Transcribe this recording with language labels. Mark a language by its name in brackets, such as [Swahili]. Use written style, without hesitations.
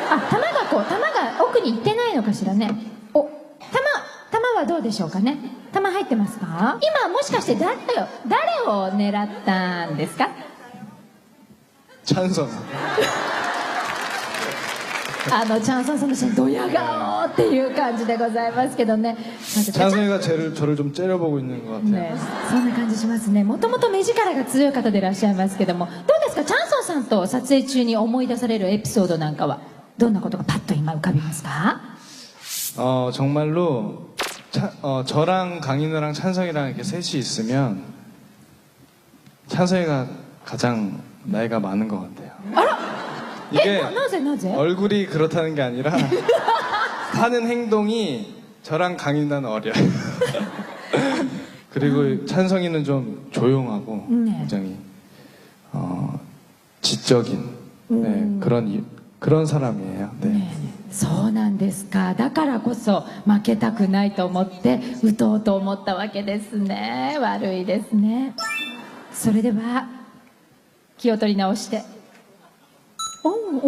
[Japanese] 弾が奥に行ってないのかしらね。弾はどうでしょうかね。弾入ってますか。今もしかして誰を狙ったんですか。 [Korean] 찬성 [Japanese] チャンソンさんのシーンドヤ顔っていう感じでございますけどね。 [Korean] 찬성이가 저를 좀 째려보고 있는 것 같아요. [Japanese] ね、そんな感じしますね。もともと目力が強い方でいらっしゃいますけども、どうですか、チャンソンさんと撮影中に思い出されるエピソードなんかはどんなことがパッと今浮かびますか。 [Korean] 정말로 저랑 강인우랑 찬성이랑 이렇게 셋이 있으면 찬성이가 가장 나이가 많은 것 같아요. 이게 [Japanese] なぜ [Korean] 얼굴이 그렇다는 게 아니라 하는 행동이 저랑 강인우는 어려요. 그리고 찬성이는 좀 조용하고 네. 굉장히 지적인 그런 사람이에요. 네. [Japanese] そうなんですか。だからこそ負けたくないと思って打とうと思ったわけですね。悪いですね。それでは気を取り直して、どうぞ。